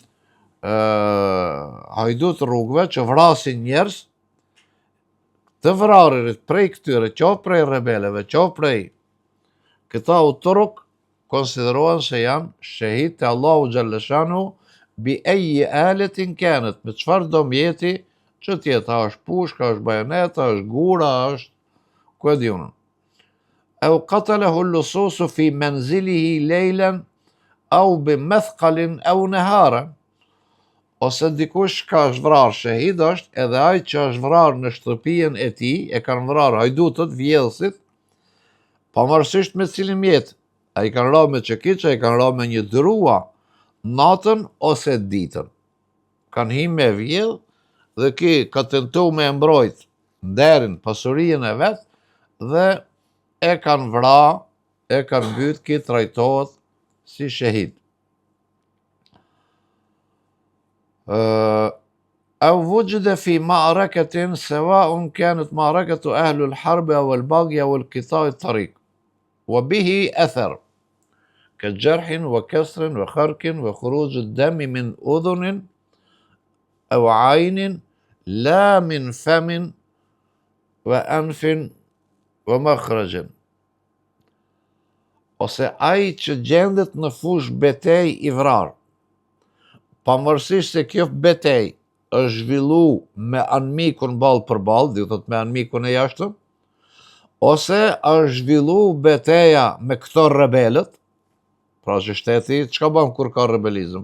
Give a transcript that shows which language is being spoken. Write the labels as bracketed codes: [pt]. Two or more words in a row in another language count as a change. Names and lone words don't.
[sq] hajdut rrugëve që vrasin njerëz, të vrarërit prej këtyre, qoftë prej rebeleve, qoftë prej këta utorok, konsiderohen se janë shahid të Allahu xhallashanu [ar] بأي آلة كانت, [sq] me çfarë do mjeti që tjetë, është pushka, është bajoneta, është gura, është ku e diun. [ar] أو قتله اللصوص في منزله ليلا أو بمثقل أو نهارا. [sq] Ose dikush ka është vrarë shahid është edhe ai që është vrarë në shtëpinë e tij, e kanë vrarë hajdutët, vjedhësit, pavarësisht me cilin mjet. Ai kanë rarë me çekiç, ai kanë rarë me një drua, natën ose ditën. Kanë hi me vjedh dhe ki ka tentu me mbrojt nderin, pasurinë e vet, dhe e kanë vrarë, e kanë mbyt, ki trajtohet si shahid. [ar] أو وجد في معركة سواء كانت معركة أهل الحرب أو البغي أو القطاع الطريق وبه أثر كجرح وكسر وخرق وخروج الدم من أذن أو عين لا من فم وأنف ومخرج. [sq] Ose ai që gjendet në fush betej i vrarë, pavarësisht se kjo betej është zhvillu me anëmikun ballë për ballë, do thot me anëmikun e jashtëm, ose është zhvillu beteja me këto rebelët, pra që shteti, çka bën kur ka rebelizëm?